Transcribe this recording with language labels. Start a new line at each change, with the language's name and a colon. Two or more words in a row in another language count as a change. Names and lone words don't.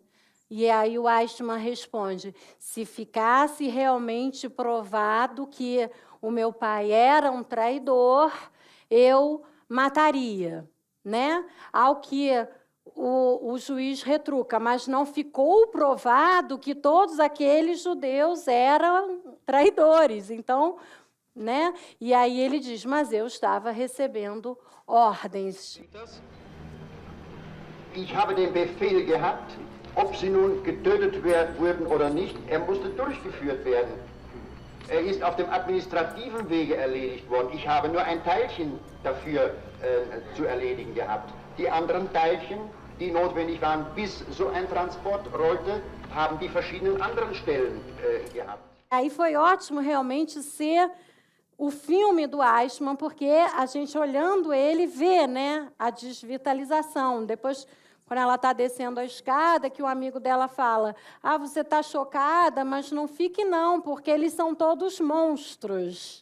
Portuguese: E aí o Eichmann responde: se ficasse realmente provado que o meu pai era um traidor, eu mataria, né? Ao que o juiz retruca: mas não ficou provado que todos aqueles judeus eram traidores. Então, né? E aí ele diz: mas eu estava recebendo ordens.
German: Ich habe den Befehl gehabt, ob sie nun getötet wurden oder nicht, musste durchgeführt werden. Ist auf dem administrativen Wege erledigt worden. Ich habe nur ein Teilchen dafür zu erledigen gehabt. Die anderen Teilchen, die notwendig waren, bis so ein Transport rollte, haben die verschiedenen anderen Stellen gehabt.
Portuguese: Aí foi ótimo realmente ser o filme do Eichmann, porque a gente, olhando ele, vê, né, a desvitalização. Depois, quando ela está descendo a escada, que o amigo dela fala: ah, você está chocada, mas não fique não, porque eles são todos monstros.